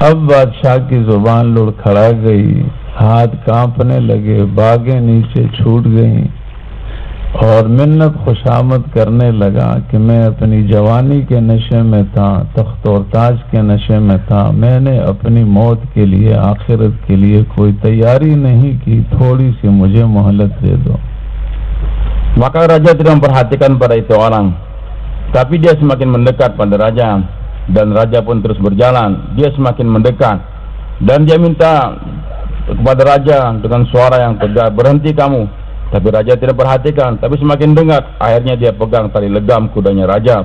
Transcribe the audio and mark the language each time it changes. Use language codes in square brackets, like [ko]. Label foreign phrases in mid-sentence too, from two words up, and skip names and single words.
[ur] اب بادشاہ کی زبان لڑکھڑا گئی، ہاتھ کانپنے لگے، باگیں نیچے چھوٹ گئیں اور منت خوشامد کرنے لگا کہ میں اپنی جوانی کے نشے میں تھا، تخت اور تاج کے نشے میں تھا، میں نے اپنی موت کے لیے، آخرت کے لیے کوئی تیاری نہیں کی، تھوڑی سی مجھے مہلت دے دو. [id] Maka raja tidak memperhatikan pada itu orang, tapi dia semakin mendekat pada raja, dan raja pun terus berjalan. Dia semakin mendekat dan dia minta kepada raja dengan suara yang tegas, berhenti kamu. Tapi raja tidak perhatikan, tapi semakin dekat. Akhirnya dia pegang tali legam kudanya raja.